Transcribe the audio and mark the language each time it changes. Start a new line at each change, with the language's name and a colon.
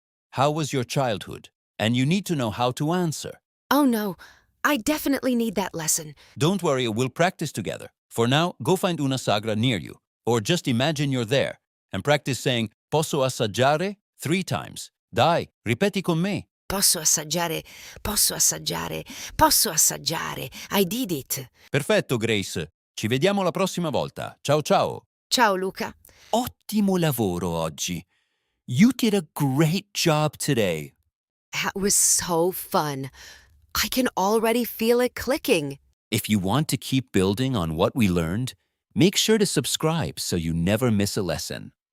English: How was your childhood? And you need to know how to answer. Oh no, I definitely need that lesson. Don't worry, we'll practice together. For now, go find
Italian: una sagra
English: near you, or just imagine you're there, and practice saying,
Italian: Posso assaggiare?
English: 3 times.
Italian: Dai, ripeti con me. Posso assaggiare, posso assaggiare, posso assaggiare.
English: I did it.
Italian: Perfetto, Grace. Ci vediamo la prossima volta. Ciao ciao. Ciao Luca. Ottimo lavoro oggi.
English: You did a great job today. That was so fun. I can already feel it clicking. If you want to keep building on what we learned, make sure to subscribe so you never miss a lesson.